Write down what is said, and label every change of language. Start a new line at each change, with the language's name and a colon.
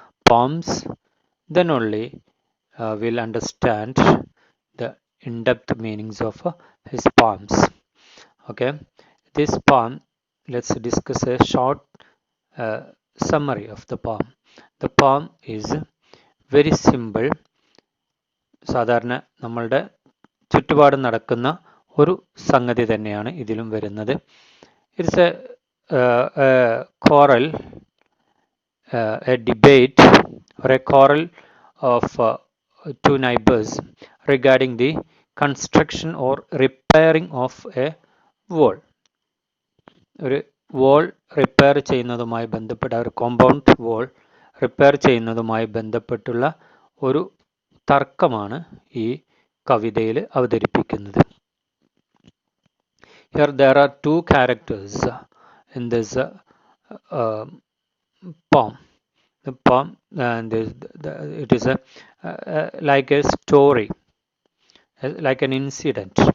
English: poems, then only we'll understand the in-depth meanings of his poems. Okay, this poem, let's discuss a short summary of the poem. The poem is very simple.
Malayalam: സാധാരണ നമ്മളുടെ ചുറ്റുപാടും നടക്കുന്ന ഒരു സംഗതി തന്നെയാണ് ഇതിലും വരുന്നത്.
English: It's a quarrel, a debate or a quarrel of two neighbors regarding the construction or repairing of a wall.
Malayalam: ഒരു wall റിപ്പയർ ചെയ്യുന്നതുമായി ബന്ധപ്പെട്ട ഒരു കോമ്പൗണ്ട് wall റിപ്പയർ ചെയ്യുന്നതുമായി ബന്ധപ്പെട്ടുള്ള ഒരു തർക്കമാണ് ഈ കവിതയിൽ അവതരിപ്പിക്കുന്നത്.
English: Here there are two characters in this poem. The poem, and it is like a story, like an incident.